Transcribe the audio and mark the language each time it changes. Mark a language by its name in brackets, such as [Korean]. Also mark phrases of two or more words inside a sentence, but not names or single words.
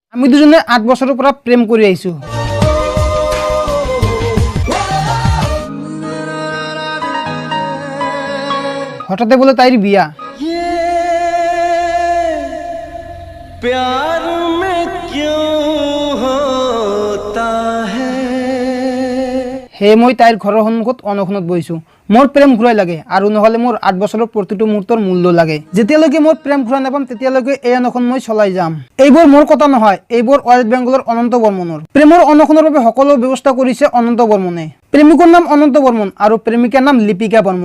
[Assamese] আমি দুজনে 8 বছৰৰ পৰা প্ৰেম কৰি আহিছো। হঠাতে বোলে তাইৰ বিয়া। [Hindi] प्यार में क्यों होता है [Assamese] হে মই তাইৰ ঘৰৰ সন্মুখত অনশনত বহিছো। মোৰ প্ৰেম ঘূৰাই লাগে আৰু নহলে মোৰ 8 বছৰৰ প্ৰতিটো মুহূৰ্তৰ মূল্য লাগে। যেতিয়ালৈকে মই প্ৰেম ঘূৰাই নাপাম তেতিয়ালৈকে এই অনশন মই চলাই যাম। এইবোৰ মোৰ কথা নহয়, এইবোৰ ৱেষ্ট বেংগলৰ অনন্ত বৰ্মনৰ। প্ৰেমৰ অনশনৰ বাবে সকলো ব্যৱস্থা কৰিছে অনন্ত বৰ্মনে। প্ৰেমিকৰ নাম অনন্ত বৰ্মন আৰু প্ৰেমিকাৰ নাম লিপিকা বৰ্মন।